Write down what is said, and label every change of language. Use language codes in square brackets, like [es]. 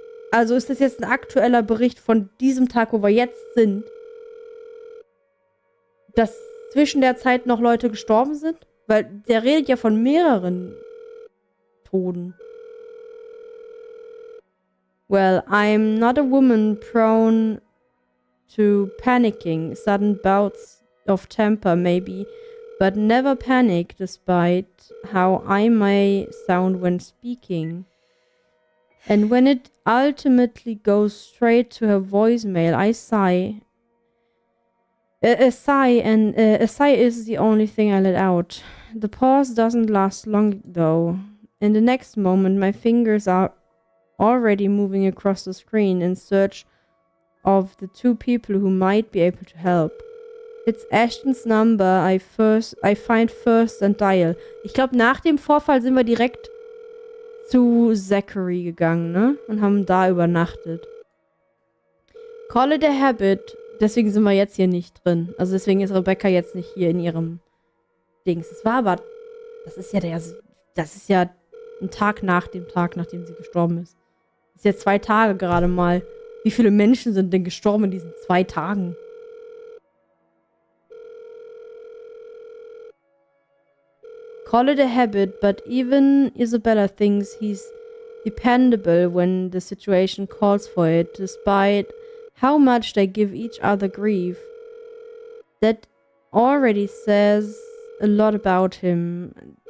[de] Also ist das jetzt ein aktueller Bericht von diesem Tag, wo wir jetzt sind, dass zwischen der Zeit noch Leute gestorben sind? Weil der redet ja von mehreren Toten. [en] Well, I'm not a woman prone to panicking, sudden bouts of temper maybe, but never panic despite how I may sound when speaking. And when it ultimately goes straight to her voicemail, I sigh. A sigh is the only thing I let out. The pause doesn't last long though. In the next moment, my fingers are already moving across the screen in search of the two people who might be able to help. It's Ashton's number I find first and dial. [de] Ich glaube, nach dem Vorfall sind wir direkt zu Zachary gegangen, ne? Und haben da übernachtet. [en] Call it a habit. [de] Deswegen sind wir jetzt hier nicht drin. Also deswegen ist Rebecca jetzt nicht hier in ihrem Dings. Es war aber, das ist ja ein Tag, nachdem sie gestorben ist. Das ist ja 2 Tage gerade mal. Wie viele Menschen sind denn gestorben in diesen 2 Tagen? [en] Call it a habit, but even Isabella thinks he's dependable when the situation calls for it, despite how much they give each other grief. That already says a lot about him.